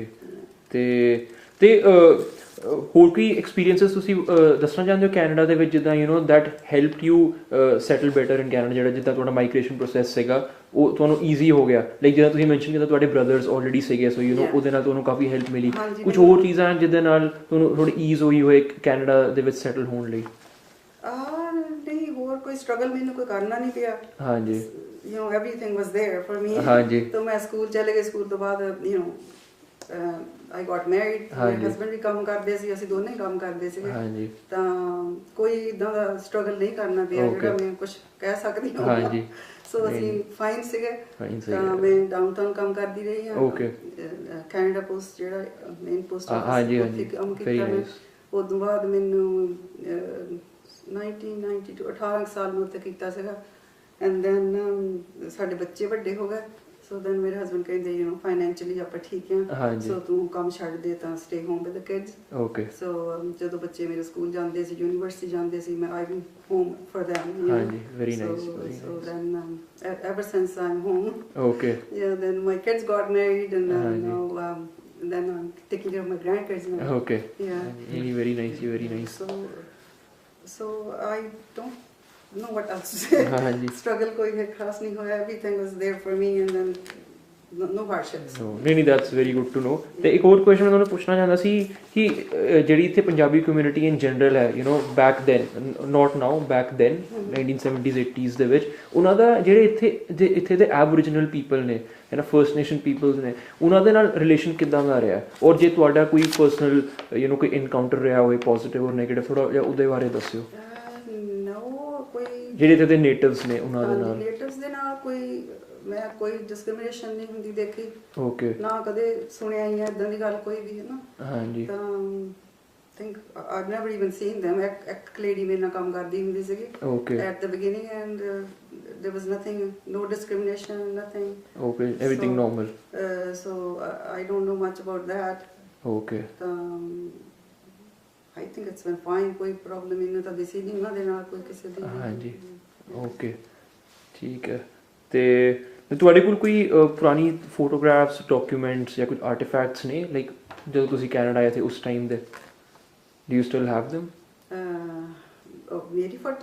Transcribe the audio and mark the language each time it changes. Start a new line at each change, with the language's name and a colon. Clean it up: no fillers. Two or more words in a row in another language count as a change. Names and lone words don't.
Punjabi: ਤੇ ਹੋਰ ਕੋਈ ਐਕਸਪੀਰੀਐਂਸਸ ਤੁਸੀਂ ਦੱਸਣਾ ਚਾਹੁੰਦੇ ਹੋ ਕੈਨੇਡਾ ਦੇ ਵਿੱਚ ਜਿੱਦਾਂ
English: that helped you settle better in Canada
Punjabi: ਜਿੱਦਾਂ ਤੁਹਾਡਾ
English: migration process
Punjabi: ਸੀਗਾ ਉਹ ਤੁਹਾਨੂੰ ਈਜ਼ੀ ਹੋ ਗਿਆ ਲਾਈਕ ਜਿੱਦਾਂ ਤੁਸੀਂ ਮੈਂਸ਼ਨ ਕੀਤਾ ਤੁਹਾਡੇ
English: brothers already
Punjabi: ਸੀਗੇ ਸੋ ਉਹਦੇ ਨਾਲ ਤੁਹਾਨੂੰ ਕਾਫੀ ਹੈਲਪ ਮਿਲੀ ਕੁਝ ਹੋਰ ਚੀਜ਼ਾਂ ਜਿਹਦੇ ਨਾਲ ਤੁਹਾਨੂੰ ਥੋੜੀ ਈਜ਼ ਹੋਈ ਹੋਏ ਕੈਨੇਡਾ ਦੇ ਵਿੱਚ ਸੈਟਲ ਹੋਣ ਲਈ ਨਹੀਂ ਹੋਰ ਕੋਈ ਸਟਰਗਲ ਮੈਨੂੰ ਕੋਈ ਕਰਨਾ ਨਹੀਂ ਪਿਆ ਹਾਂਜੀ
English: everything was there for me
Punjabi: ਹਾਂਜੀ ਤਾਂ ਮੈਂ ਸਕੂਲ ਚਲੇ ਗਈ ਸਕੂਲ ਤੋਂ ਬਾਅਦ
English: I got married,
Punjabi: ਮੇਰੇ ਹਾਂਜੀ। ਹਸਬੰਡ ਵੀ ਕੰਮ ਕਰਦੇ ਸੀ, ਅਸੀਂ ਦੋਨੇ ਹੀ ਕੰਮ ਕਰਦੇ ਸੀਗੇ। ਹਾਂਜੀ ਤਾਂ ਕੋਈ ਇਦਾਂ ਦਾ ਸਟਰਗਲ ਨਹੀਂ ਕਰਨਾ ਪਿਆ ਜਿਹੜਾ ਮੈਂ ਕੁਝ ਕਹਿ ਸਕਦੀ ਹਾਂ। ਹਾਂਜੀ। ਸੋ ਅਸੀਂ ਫਾਈਨ ਸੀਗੇ। Fine ਸੀਗੇ। ਤਾਂ ਮੈਂ ਡਾਊਨਟਾਊਨ ਕੰਮ ਕਰਦੀ ਰਹੀ ਹਾਂ। Okay। ਕੈਨੇਡਾ ਪੋਸਟ ਜਿਹੜਾ ਮੇਨ ਪੋਸਟ ਹਾਂਜੀ, ਆਫਿਸ ਹਾਂਜੀ। ਉੱਥੇ ਕੰਮ Very ਕੀਤਾ ਮੈਂ। nice। ਉਸ ਤੋਂ ਬਾਅਦ ਮੈਨੂੰ 1992 18 ਸਾਲ ਮੈਂ ਉੱਥੇ ਕੀਤਾ ਸੀਗਾ।
English: and then
Punjabi: ਸਾਡੇ ਬੱਚੇ ਵੱਡੇ ਹੋ ਗਏ।
English: so then
Punjabi: ਮੇਰੇ ਹਸਬੰਡ ਕਹਿੰਦੇ ਫਾਈਨੈਂਸ਼ੀਅਲੀ ਆਪਾਂ ਠੀਕ ਹਾਂ, ਹਾਂਜੀ। ਸੋ ਤੂੰ ਕੰਮ ਛੱਡ ਦੇ ਤਾਂ
English: stay home with the kids.
Punjabi: ਓਕੇ। ਸੋ ਜਦੋਂ ਬੱਚੇ ਮੇਰੇ ਸਕੂਲ ਜਾਂਦੇ ਸੀ, ਯੂਨੀਵਰਸਿਟੀ ਜਾਂਦੇ ਸੀ, ਮੈਂ
English: I home for them.
Punjabi: ਹਾਂਜੀ,
English: very nice, So, very so nice। then ever since I'm home, Okay। yeah, then my kids got married, and ਹਾਂਜੀ। now then I'm taking care of my grandkids now. Okay। Yeah. Very nice, very nice। So I don't know what else to say. ਹਾਂਜੀ।
Hindi: Struggle कोई खास नहीं हुआ,
English: everything was there for me, and then no harships. ਨਹੀਂ that's very good to know.
Punjabi: ਤੇ ਇੱਕ ਹੋਰ ਕੁਐਸਚਨ ਮੈਂ ਤੁਹਾਨੂੰ ਪੁੱਛਣਾ ਚਾਹੁੰਦਾ ਸੀ ਕਿ ਜਿਹੜੀ ਇੱਥੇ ਪੰਜਾਬੀ ਕਮਿਊਨਿਟੀ
English: in general
Punjabi: ਹੈ
English: back then, not now, back then 1970s 80s
Punjabi: ਦੇ ਵਿੱਚ, ਉਹਨਾਂ ਦਾ ਜਿਹੜੇ ਇੱਥੇ ਦੇ
English: aboriginal people
Punjabi: ਨੇ
English: First Nation peoples
Punjabi: ਨੇ, ਉਹਨਾਂ ਦੇ ਨਾਲ ਰਿਲੇਸ਼ਨ ਕਿੱਦਾਂ ਦਾ ਰਿਹਾ? ਔਰ ਜੇ ਤੁਹਾਡਾ ਕੋਈ ਪਰਸਨਲ ਕੋਈ ਇਨਕਾਊਂਟਰ ਰਿਹਾ ਹੋਵੇ ਪੋਜ਼ਿਟਿਵ ਔਰ ਨੈਗੇਟਿਵ, ਥੋੜਾ ਜਿਹਾ ਉਹਦੇ ਬਾਰੇ ਦੱਸਿਓ। ਕੋਈ ਜਿਹੜੇ ਇੱਥੇ ਦੇ ਨੇਟਿਵਸ ਨੇ ਉਹਨਾਂ ਦੇ ਨਾਲ। ਰਿਲੇਟਿਵਸ ਦੇ ਨਾਲ ਮੈਂ ਕੋਈ ਡਿਸਕ੍ਰਿਮੀਨੇਸ਼ਨ ਨਹੀਂ ਹੁੰਦੀ ਦੇਖੀ। ਓਕੇ। ਨਾ ਕਦੇ ਸੁਣਿਆ ਹੀ ਹੈ ਇਦਾਂ ਦੀ ਗੱਲ ਕੋਈ ਵੀ, ਹੈ ਨਾ। ਹਾਂਜੀ।
English: ਤਾਂ ਥਿੰਕ I've never even seen them।
Punjabi: ਇੱਕ ਲੇਡੀ ਮੇਰੇ ਨਾਲ ਕੰਮ ਕਰਦੀ ਹੁੰਦੀ ਸੀਗੀ ਓਕੇ।
English: at the beginning, and there was nothing, no discrimination, nothing. Okay, everything normal। So I don't know much about that। Okay। ਤਾਂ I think it's been fine।
Punjabi: ਕੋਈ ਪ੍ਰੋਬਲਮ ਇਹਨਾਂ ਤਾਂ ਦਿਸੀ ਨਹੀਂ ਉਹਨਾਂ ਦੇ ਨਾਲ ਕੋਈ ਕਿਸੇ ਦੀ। ਹਾਂਜੀ। ਓਕੇ, ਠੀਕ ਹੈ। ਤੇ ਤੁਹਾਡੇ ਕੋਲ ਕੋਈ ਪੁਰਾਣੀ
English: photographs, documents
Punjabi: ਜਾਂ ਕੁਝ ਆਰਟੀਫੈਕਟਸ ਨੇ ਲਾਈਕ ਜਦੋਂ ਤੁਸੀਂ ਕੈਨੇਡਾ ਆਏ ਥੇ ਉਸ ਟਾਈਮ ਦੇ?
English: do you still have them?
Punjabi: ਮੇਰੀ ਫੋਟੋ?